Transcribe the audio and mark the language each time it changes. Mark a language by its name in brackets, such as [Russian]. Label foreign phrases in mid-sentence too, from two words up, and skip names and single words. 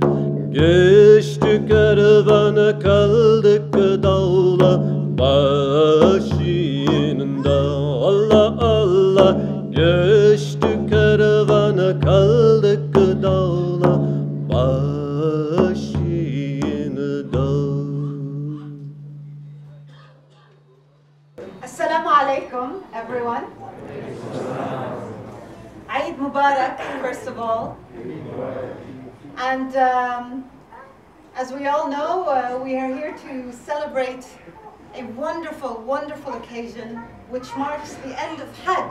[Turkish] Geçtik kervana kaldık dağla başında. Allah Allah, geçtik kervana kaldık dağla başında. [Arabic] السلام عليكم, [English] everyone. [Arabic] عيد مبارك, [English] first of all. And as we all know, we are here to celebrate a wonderful, wonderful occasion which marks the end of Hajj.